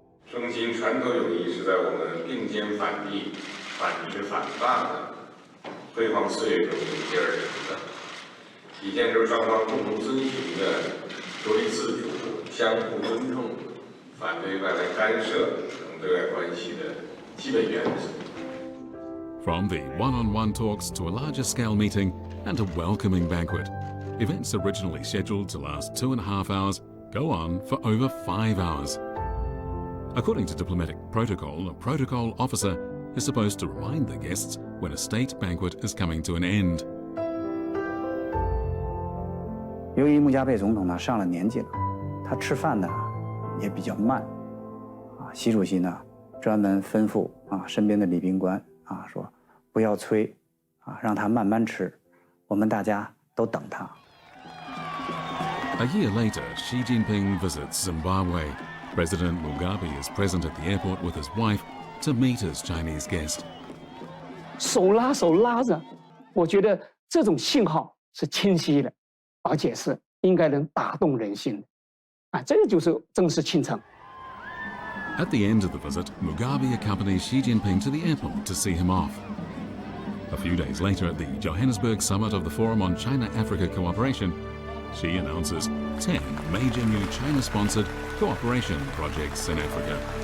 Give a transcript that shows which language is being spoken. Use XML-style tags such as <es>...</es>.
<zh>中心传统友谊是在我们并肩反帝、反殖反霸的辉煌岁月中凝结而成的，体现出双方共同遵循的独立自主、相互尊重、反对外来干涉等对外关系的基本原则。</zh> <en>From the one-on-one talks to a larger-scale meeting and a welcoming banquet, events originally scheduled to last 2.5 hours. Go on for over 5 hours. According to diplomatic protocol, a protocol officer is supposed to remind the guests when a state banquet is coming to an end.</en> <zh>由于穆加贝总统呢上了年纪了，他吃饭呢也比较慢，习主席呢专门吩咐身边的礼宾官说不要催，让他慢慢吃，我们大家都等他。</zh> <en>A year later, Xi Jinping visits Zimbabwe. President Mugabe is present at the airport with his wife to meet his Chinese guest.</en> <zh>手拉手拉着，我觉得这种信号是清晰的，而且是应该能打动人心的。这个就是正式庆程。</zh> <en>At the end of the visit, Mugabe accompanies Xi Jinping to the airport to see him off. A few days later, at the Johannesburg summit of the Forum on China-Africa Cooperation, Xi announces 10 major new China-sponsored cooperation projects in Africa.</en>